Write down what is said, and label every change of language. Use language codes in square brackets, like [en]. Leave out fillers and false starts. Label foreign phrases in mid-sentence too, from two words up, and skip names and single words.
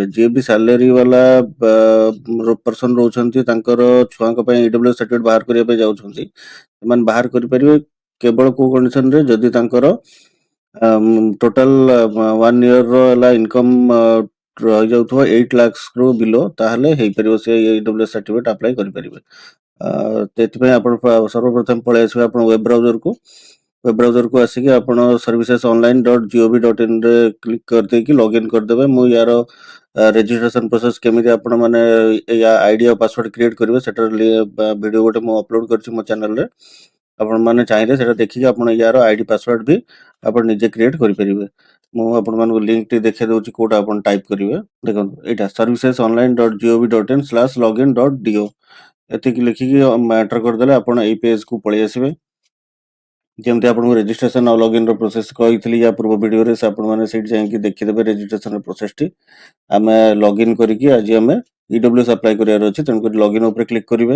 [or] ଯିଏ ବି ସାଲେରୀ ବାଲା ପର୍ସନ ରହୁଛନ୍ତି, ତାଙ୍କର ଛୁଆଙ୍କ ପାଇଁ [en] EWS certificate [or] ବାହାର କରିବା ପାଇଁ ଯାଉଛନ୍ତି, ସେମାନେ ବାହାର କରିପାରିବେ କେବଳ କୋଉ କଣ୍ଡିସନରେ ଯଦି ତାଙ୍କର [en] total 1 year [or] ହେଲା ଇନକମ୍ ରହିଯାଉଥିବ 8 lakhs ରୁ ବିଲୋ, ତାହେଲେ ହେଇପାରିବ ସେ [en] EWS certificate apply [or] କରିପାରିବେ। ସେଥିପାଇଁ ଆପଣ ସର୍ବପ୍ରଥମେ ପଳେଇ ଆସିବେ ଆପଣ [en] web browserକୁ [or] ଆସିକି ଆପଣ servicesonline.gov.in ରେ କ୍ଲିକ୍ କରିଦେଇକି ଲଗ୍ଇନ୍ କରିଦେବେ। ମୁଁ ୟାର [en] registration process [or] କେମିତି ଆପଣ ମାନେ ୟା ଆଇଡି ଆଉ [en] password create [or] କରିବେ ସେଟାର ଭିଡ଼ିଓ ଗୋଟେ ମୁଁ ଅପଲୋଡ କରିଛି ମୋ ଚ୍ୟାନେଲରେ। ଆପଣମାନେ ଚାହିଁଲେ ସେଟା ଦେଖିକି ଆପଣ ୟାର [en] ID password [or] ବି ଆପଣ ନିଜେ କ୍ରିଏଟ୍ କରିପାରିବେ। ମୁଁ ଆପଣମାନଙ୍କୁ ଲିଙ୍କଟି ଦେଖାଇ ଦେଉଛି, କୋଉଟା ଆପଣ ଟାଇପ୍ କରିବେ। ଦେଖନ୍ତୁ, ଏଇଟା servicesonline.gov.in/login.do ଏତିକି ଲେଖିକି ଏଣ୍ଟର କରିଦେଲେ ଆପଣ ଏଇ ପେଜକୁ ପଳେଇ ଆସିବେ। ଯେମିତି ଆପଣଙ୍କୁ ରେଜିଷ୍ଟ୍ରେସନ ଆଉ [en] loginର process [or] କହିଥିଲି ୟା ପୂର୍ବ ଭିଡ଼ିଓରେ, ସେ ଆପଣମାନେ ସେଇଠି ଯାଇକି ଦେଖିଦେବେ ରେଜିଷ୍ଟ୍ରେସନର ପ୍ରୋସେସଟି। ଆମେ ଲଗ୍ଇନ୍ କରିକି ଆଜି ଆମେ [en] EWS apply [or] କରିବାର ଅଛି, ତେଣୁକରି ଲଗ୍ଇନ୍ ଉପରେ କ୍ଲିକ୍ କରିବେ।